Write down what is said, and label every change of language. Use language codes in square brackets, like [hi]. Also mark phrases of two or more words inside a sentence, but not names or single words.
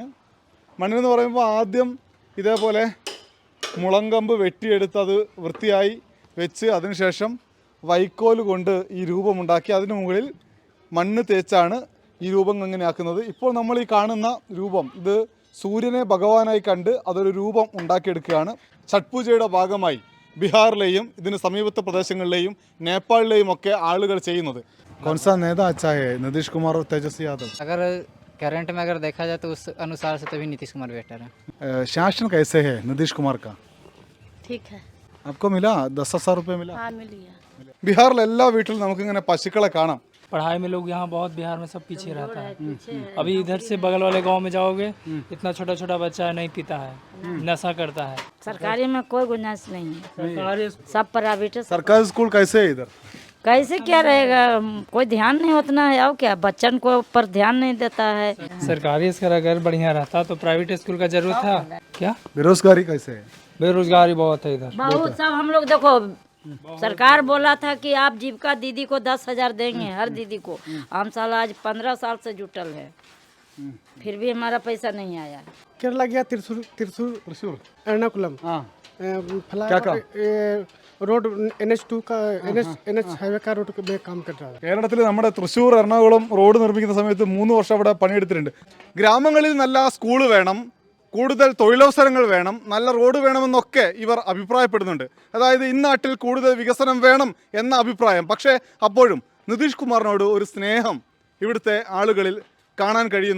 [ml] മണ്ണെന്ന് പറയുമ്പോൾ ആദ്യം ഇതേപോലെ മുളങ്കമ്പ് വെട്ടിയെടുത്ത് അത് വൃത്തിയായി വെച്ച് അതിനുശേഷം വൈക്കോൽ കൊണ്ട് ഈ രൂപമുണ്ടാക്കി അതിന് മുകളിൽ മണ്ണ് തേച്ചാണ് ഈ രൂപം എങ്ങനെയാക്കുന്നത്. ഇപ്പോൾ നമ്മൾ ഈ കാണുന്ന രൂപം ഇത് സൂര്യനെ ഭഗവാനായി കണ്ട് അതൊരു രൂപം ഉണ്ടാക്കിയെടുക്കുകയാണ്. ഛഠ് പൂജയുടെ ഭാഗമായി ബീഹാറിലെയും ഇതിന് സമീപത്തെ പ്രദേശങ്ങളിലെയും നേപ്പാളിലെയും ഒക്കെ ആളുകൾ ചെയ്യുന്നത്. [hi] कौन-सा नेता अच्छा है, नीतीश कुमार और तेजस्वी यादव? अगर करंट में अगर देखा जाए तो उस अनुसार से तभी नीतीश कुमार बेटर है। शासन कैसे है नीतीश कुमार का? ठीक है। आपको मिला 10,000 रुपये मिला? हाँ मिल गया। [ml] ബീഹാറിലെ എല്ലാ വീട്ടിലും നമുക്കിങ്ങനെ പശുക്കളെ കാണാം. [hi] पढ़ाई में लोग यहाँ बहुत बिहार में सब पीछे रहता है। अभी इधर से बगल वाले गांव में जाओगे, इतना छोटा छोटा बच्चा नहीं पीता है, नशा करता है। सरकारी में कोई गुंजाइश नहीं है, सब प्राइवेट है। सरकार स्कूल कैसे है इधर? कैसे क्या रहेगा, कोई ध्यान नहीं उतना है। और क्या बच्चन को ऊपर ध्यान नहीं देता है। सरकारी स्कूल अगर बढ़िया रहता तो प्राइवेट स्कूल का जरूरत था क्या? बेरोजगारी कैसे है? बेरोजगारी बहुत है इधर। बहुत सब हम लोग देखो, सरकार बोला था कि आप जीविका दीदी को 10,000 देंगे हर दीदी को। हम साल आज 15 साल से जुटल है, फिर भी हमारा पैसा नहीं आया। केरला गया, त्रिशूर एर्नाकुलम। क्या काम? रोड NH2 का NH हाईवे का रोड में काम कर रहा है। [ml] കേരളത്തിൽ നമ്മുടെ തൃശ്ശൂർ എറണാകുളം റോഡ് നിർമ്മിക്കുന്ന സമയത്ത് 3 വർഷം അവിടെ പണിയെടുത്തിട്ടുണ്ട്. ഗ്രാമങ്ങളിൽ നല്ല സ്കൂൾ വേണം, കൂടുതൽ തൊഴിലവസരങ്ങൾ വേണം, നല്ല റോഡ് വേണമെന്നൊക്കെ ഇവർ അഭിപ്രായപ്പെടുന്നുണ്ട്. അതായത് ഇന്നാട്ടിൽ കൂടുതൽ വികസനം വേണം എന്ന അഭിപ്രായം. പക്ഷേ അപ്പോഴും നിതീഷ് കുമാറിനോട് ഒരു സ്നേഹം ഇവിടുത്തെ ആളുകളിൽ കാണാൻ കഴിയുന്നുമുണ്ട്.